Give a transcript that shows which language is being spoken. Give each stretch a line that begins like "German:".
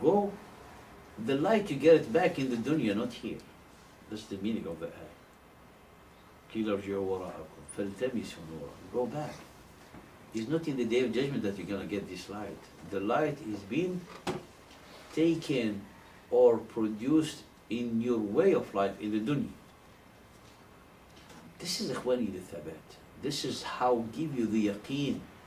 English: Go, the light you get it back in the dunya, not here. That's the meaning of the ayah.
Arabic: قيل ارجعوا وراءكم فالتمسوا نورا.
English: Go back. It's not in the day of judgment that you're going to get this light. The light is being taken or produced in your way of life in the dunya. This is ikhwani the thabat. This is how give you the yaqeen.